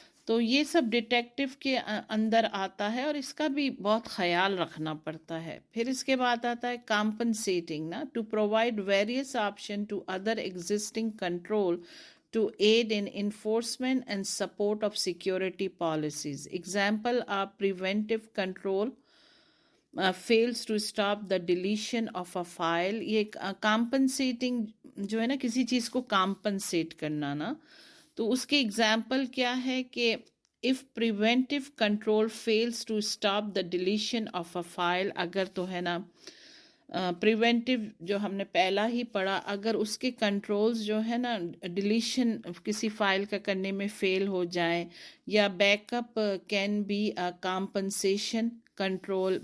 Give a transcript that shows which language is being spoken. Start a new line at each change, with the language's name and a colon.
Urdu: تو یہ سب ڈیٹیکٹیو کے اندر آتا ہے اور اس کا بھی بہت خیال رکھنا پڑتا ہے. پھر اس کے بعد آتا ہے
English: Compensating نا، to provide various option to other existing control to aid in enforcement and support of security policies. Example are preventive control fails to stop the deletion of a file.
Urdu: یہ کمپنسیٹنگ جو ہے نا، کسی چیز کو compensate کرنا نا، تو اس کے ایگزامپل کیا ہے کہ
English: if preventive control fails to stop the deletion of a file،
Urdu: اگر تو ہے نا پریونٹیو جو ہم نے پہلا ہی پڑھا، اگر اس کے کنٹرولز جو ہے نا ڈیلیشن کسی فائل کا کرنے میں فیل ہو جائیں، یا
English: Back up can be compensation control.